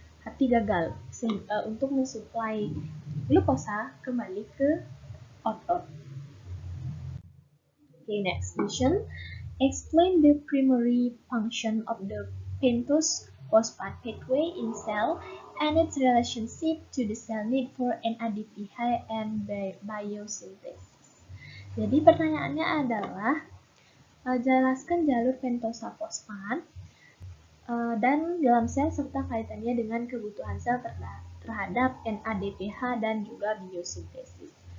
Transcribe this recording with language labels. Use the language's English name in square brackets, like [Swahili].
[Indonesian] Hati gagal untuk mensuplai glukosa kembali ke otot. [English] Okay, next question. Explain the primary function of the pentose phosphate pathway in cell and its relationship to the cell need for NADPH and biosynthesis. [Indonesian] Jadi pertanyaannya adalah jelaskan jalur pentosa fosfat dan dalam sel serta kaitannya dengan kebutuhan sel terhadap NADPH dan juga biosintesis.